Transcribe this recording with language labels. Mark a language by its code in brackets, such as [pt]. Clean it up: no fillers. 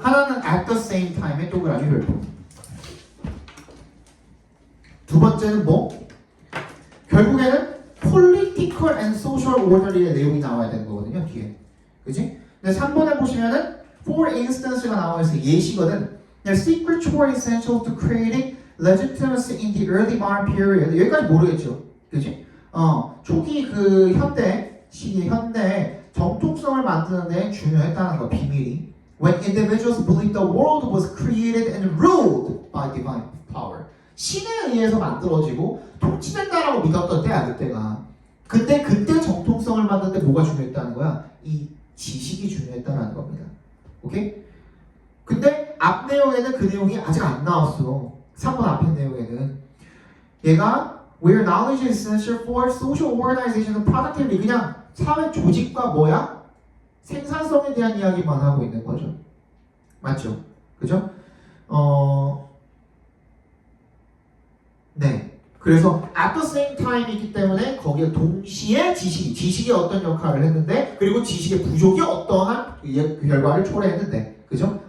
[ko] 하나는 [en] at the same time [ko] 의 동그라미 별표. 두 번째는 뭐? 결국에는 [en] political and social order [ko] 의 내용이 나와야 되는 거거든요. 뒤에. 그지? 근데 3번에 보시면은 for instance가 나와 있어요. 예시거든. [en] The secrets were essential to creating legitimacy in the early modern period. [ko] 여기까지 모르겠죠. 그지? 초기 그 현대 시기 현대 정통성을 만드는 데 중요했다는 거 비밀이. [en] When individuals believed the world was created and ruled by divine power. [ko] 신에 의해서 만들어지고 통치된다라고 믿었던 때야 그때가. 근데 그때 정통성을 만드는데 뭐가 중요했다는 거야? 이 지식이 중요했다는 겁니다. 오케이? 근데 앞 내용에는 그 내용이 아직 안 나왔어. 3번 앞에 내용에는 얘가 [en] where knowledge is essential for social organization and productivity [ko] 그냥 사회 조직과 뭐야? 생산성에 대한 이야기만 하고 있는 거죠. 맞죠? 그죠? 네. 그래서 [en] at the same time [ko] 이기 때문에 거기에 동시에 지식이 어떤 역할을 했는데 그리고 지식의 부족이 어떠한 그 결과를 초래했는데 그죠?